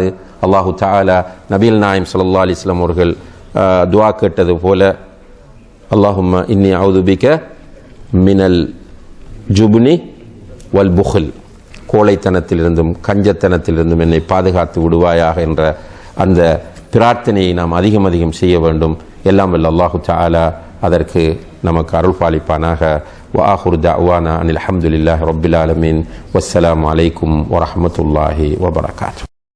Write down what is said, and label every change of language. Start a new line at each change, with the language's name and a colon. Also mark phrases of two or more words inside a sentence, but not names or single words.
Tamil: அல்லாஹு தஆலா நபிகள் நாயகம்
Arabic: صلى الله عليه وسلم
Tamil: அவர்கள் துஆ கேட்டது போல,
Arabic: اللهم إني أعوذ بك من الجبن والبخل,
Tamil: கோழைத்தனத்திலிருந்தும் கஞ்சத்தனத்திலிருந்தும் என்னை பாதுகாத்து விடுவாயாக என்ற அந்த பிரார்த்தனையை நாம் அதிகம் அதிகம் செய்ய வேண்டும். எல்லாம் வல்ல
Arabic: الله تعالى
Tamil: அதற்கு நமக்கு அருள் பாலிப்பானாக.
Arabic: وآخر دعوانا أن الحمد لله رب العالمين والسلام عليكم ورحمة الله وبركاته.